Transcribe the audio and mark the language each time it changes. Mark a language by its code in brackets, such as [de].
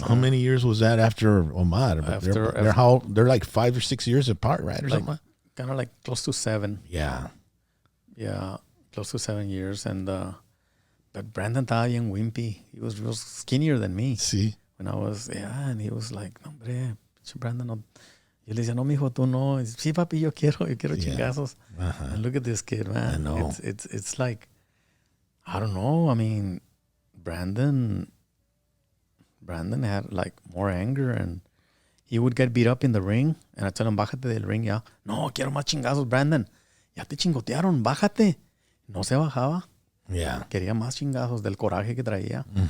[en] How many years was that after Omar? They're like 5 or 6 years apart, right, or like, something? Kind of like close to 7. Yeah. Yeah, close to 7 years. And but Brandon [es] estaba bien [en] wimpy. He was real skinnier than me. See? When I was, and he was like, [es] no, hombre, [en] Brandon, no. [es] Yo le decía, no, mijo, tú no. Sí, papi, yo quiero chingazos. [en] And look at this kid, man. I know. It's like, I don't know. I mean, Brandon had like more anger, and he would get beat up in the ring. And I tell him, [es] bájate del ring ya. No, quiero más chingazos, Brandon. Ya te chingotearon, bájate. No se bajaba. [en] Yeah. [es] Quería más chingazos del coraje que traía.